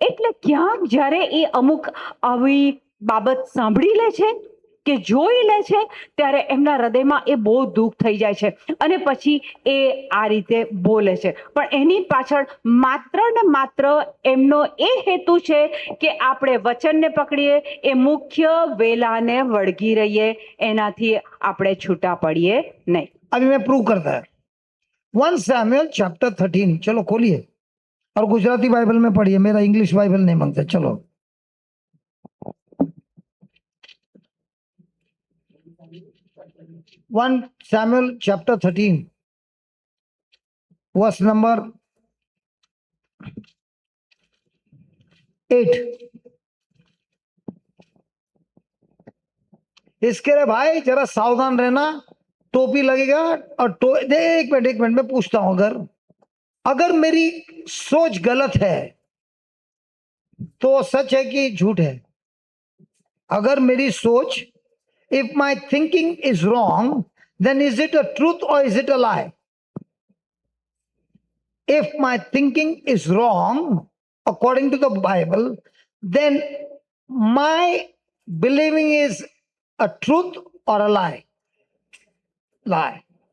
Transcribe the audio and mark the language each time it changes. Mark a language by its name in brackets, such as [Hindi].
[Gujarati] એટલે ક્યાંક જ્યારે એ અમુક આવી બાબત સાંભળી લે છે કે જોઈ લે છે, ત્યારે એમના હૃદયમાં એ બહુ દુઃખ થઈ જાય છે અને પછી એ આ રીતે બોલે છે। પણ એની પાછળ માત્ર ને માત્ર એમનો એ હેતુ છે કે આપણે વચનને પકડીએ, એ મુખ્ય વેલાને વળગી રહીએ, એનાથી આપણે છૂટા પડીએ નહીં। [Hindi] अभी मैं प्रूव करता है। 1 Samuel chapter 13, चलो खोलिए और गुजराती बाइबल में पढ़िए, मेरा इंग्लिश बाइबल नहीं मांगते। चलो 1 Samuel chapter 13 verse number 8. इसके लिए भाई जरा सावधान रहना, टोपी लगेगा और एक मिनट मैं पूछता हूं, अगर मेरी सोच गलत है तो सच है कि झूठ है? अगर मेरी सोच, [English] if my thinking is wrong, then is it a truth or is it a lie? If my thinking is wrong, according to the Bible, then my believing is a truth or a lie? Lie.